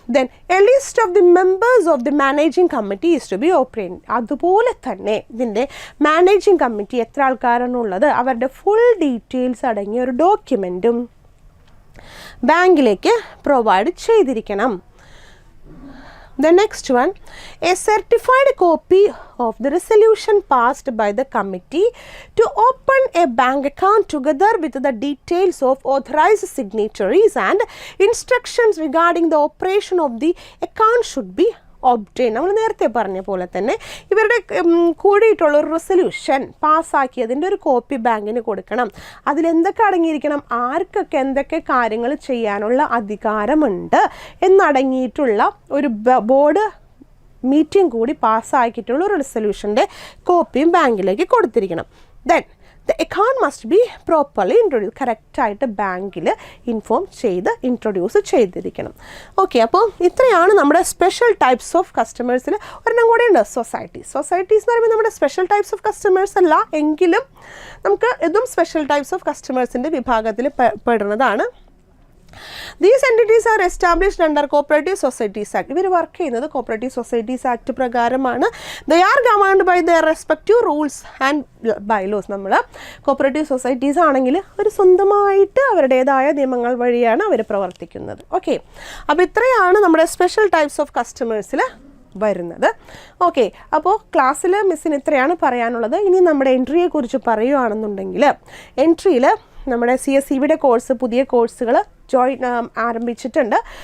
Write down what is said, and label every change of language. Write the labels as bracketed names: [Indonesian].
[English] Then a list of the members of the managing committee is to be operate. [Malayalam] അതുപോലെ തന്നെ ഇതിൻ്റെ managing committee എത്ര ആൾക്കാരാണുള്ളത് അവരുടെ full details അടങ്ങിയ ഒരു ഡോക്യുമെൻറ്റും ബാങ്കിലേക്ക് പ്രൊവൈഡ് ചെയ്തിരിക്കണം. [English] The next one, a certified copy of the resolution passed by the committee to open a bank account together with the details of authorized signatories and instructions regarding the operation of the account should be obtain. [Malayalam] നമ്മൾ നേരത്തെ പറഞ്ഞ പോലെ തന്നെ ഇവരുടെ കൂടിയിട്ടുള്ളൊരു resolution പാസ്സാക്കിയതിൻ്റെ ഒരു copy ബാങ്കിന് കൊടുക്കണം. അതിലെന്തൊക്കെ അടങ്ങിയിരിക്കണം, ആർക്കൊക്കെ എന്തൊക്കെ കാര്യങ്ങൾ ചെയ്യാനുള്ള അധികാരമുണ്ട് എന്നടങ്ങിയിട്ടുള്ള ഒരു ബോർഡ് മീറ്റിംഗ് കൂടി പാസ്സാക്കിയിട്ടുള്ള ഒരു റെസൊല്യൂഷൻ്റെ കോപ്പിയും ബാങ്കിലേക്ക് കൊടുത്തിരിക്കണം. [English] Then the account must be properly introduced. [Malayalam] കറക്റ്റായിട്ട് ബാങ്കിൽ ഇൻട്രൊഡ്യൂസ് ചെയ്തിരിക്കണം. ഓക്കെ, അപ്പോൾ ഇത്രയാണ് നമ്മുടെ സ്പെഷ്യൽ ടൈപ്സ് ഓഫ് കസ്റ്റമേഴ്സിൽ. ഒരെണ്ണം കൂടെ ഉണ്ട്, സൊസൈറ്റീസ് എന്ന് പറയുമ്പോൾ നമ്മുടെ സ്പെഷ്യൽ ടൈപ്സ് ഓഫ് കസ്റ്റമേഴ്സ് അല്ല എങ്കിലും നമുക്ക് ഇതും സ്പെഷ്യൽ ടൈപ്സ് ഓഫ് കസ്റ്റമേഴ്സിൻ്റെ വിഭാഗത്തിൽ പെടുന്നതാണ്. [English] These entities are established under Cooperative Societies Act. [Malayalam] ഇവർ വർക്ക് ചെയ്യുന്നത് Cooperative Societies Act പ്രകാരമാണ്. [English] They are governed by their respective rules and bylaws. [Malayalam] നമ്മൾ കോപ്പറേറ്റീവ് സൊസൈറ്റീസ് ആണെങ്കിൽ അവർ സ്വന്തമായിട്ട് അവരുടേതായ നിയമങ്ങൾ വഴിയാണ് അവർ പ്രവർത്തിക്കുന്നത്. ഓക്കെ, അപ്പോൾ ഇത്രയാണ് നമ്മുടെ സ്പെഷ്യൽ ടൈപ്സ് ഓഫ് കസ്റ്റമേഴ്സിൽ വരുന്നത്. ഓക്കെ, അപ്പോൾ ക്ലാസ്സിൽ മിസ്സിന് ഇത്രയാണ് പറയാനുള്ളത്. ഇനി നമ്മുടെ എൻട്രിയെ കുറിച്ച് പറയുകയാണെന്നുണ്ടെങ്കിൽ എൻട്രിയിൽ നമ്മുടെ CSEBയുടെ കോഴ്സ്, പുതിയ കോഴ്സുകൾ ആരംഭിച്ചിട്ടുണ്ട്.